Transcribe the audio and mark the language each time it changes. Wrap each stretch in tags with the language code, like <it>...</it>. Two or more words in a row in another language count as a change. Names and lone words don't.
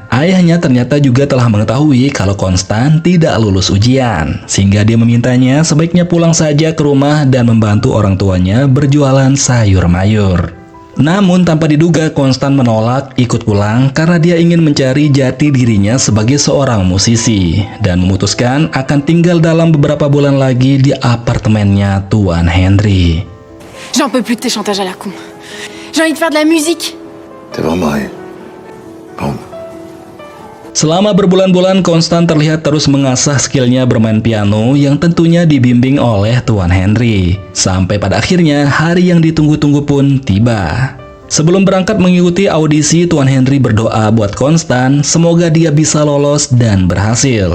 <id>Ayahnya ternyata juga telah mengetahui kalau Constant tidak lulus ujian, sehingga dia memintanya sebaiknya pulang saja ke rumah dan membantu orang tuanya berjualan sayur mayur. Namun tanpa diduga Constant menolak ikut pulang karena dia ingin mencari jati dirinya sebagai seorang musisi dan memutuskan akan tinggal dalam beberapa bulan lagi di apartemennya Tuan Henry.</id> <fr>J'en peux plus de tes chantages à la con. J'ai envie de faire de la musique. T'es vraiment marié? Bon.</fr> <id>Selama berbulan-bulan, Constant terlihat terus mengasah skillnya bermain piano yang tentunya dibimbing oleh Tuan Henry. Sampai pada akhirnya, hari yang ditunggu-tunggu pun tiba. Sebelum berangkat mengikuti audisi, Tuan Henry berdoa buat Constant, semoga dia bisa lolos dan berhasil.</id>